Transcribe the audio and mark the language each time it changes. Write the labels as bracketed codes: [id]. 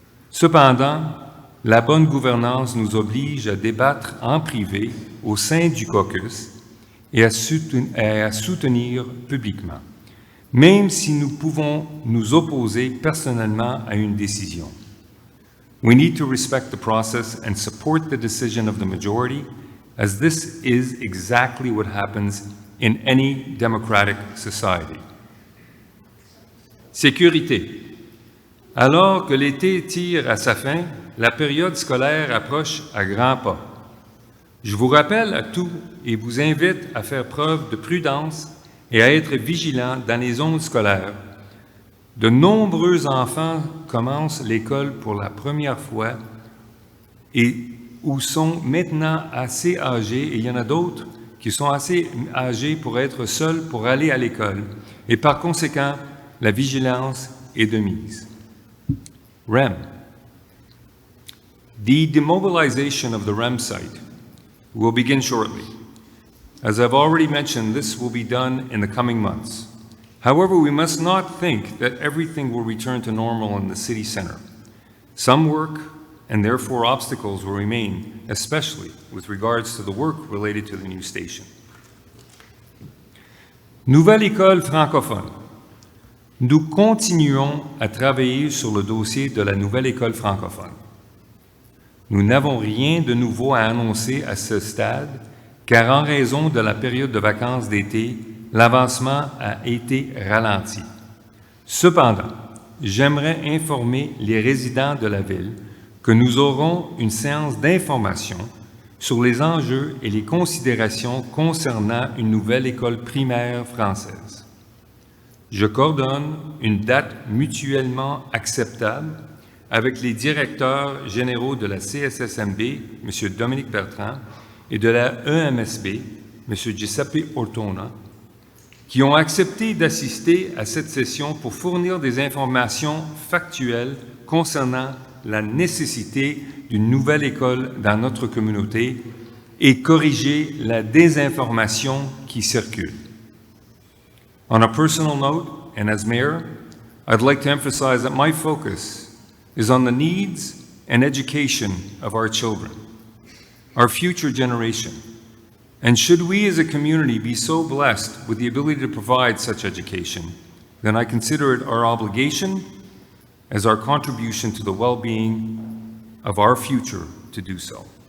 [fr] Cependant, la bonne gouvernance nous oblige à débattre en privé au sein du caucus et à soutenir publiquement, même si nous pouvons nous opposer personnellement à une décision. [en] We need to respect the process and support the decision of the majority, as this is exactly what happens in any democratic society. [fr] Sécurité. Alors que l'été tire à sa fin, la période scolaire approche à grands pas. Je vous rappelle à tous et vous invite à faire preuve de prudence et à être vigilants dans les zones scolaires. De nombreux enfants commencent l'école pour la première fois et ou sont maintenant assez âgés, et il y en a d'autres qui sont assez âgés pour être seuls pour aller à l'école. Et par conséquent, la vigilance est de mise. REM. [en] The demobilization of the REM site will begin shortly. As I've already mentioned, this will be done in the coming months. However, we must not think that everything will return to normal in the city center. Some work and therefore obstacles will remain, especially with regards to the work related to the new station. [fr] Nouvelle école francophone. Nous continuons à travailler sur le dossier de la nouvelle école francophone. Nous n'avons rien de nouveau à annoncer à ce stade, car en raison de la période de vacances d'été, l'avancement a été ralenti. Cependant, j'aimerais informer les résidents de la ville que nous aurons une séance d'information sur les enjeux et les considérations concernant une nouvelle école primaire française. Je coordonne une date mutuellement acceptable avec les directeurs généraux de la CSSMB, M. Dominique Bertrand, et de la EMSB, M. Giuseppe Ortona, qui ont accepté d'assister à cette session pour fournir des informations factuelles concernant la nécessité d'une nouvelle école dans notre communauté et corriger la désinformation qui circule. [en] On a personal note, and as mayor, I'd like to emphasize that my focus is on the needs and education of our children, our future generation. And should we as a community be so blessed with the ability to provide such education, then I consider it our obligation as our contribution to the well-being of our future to do so.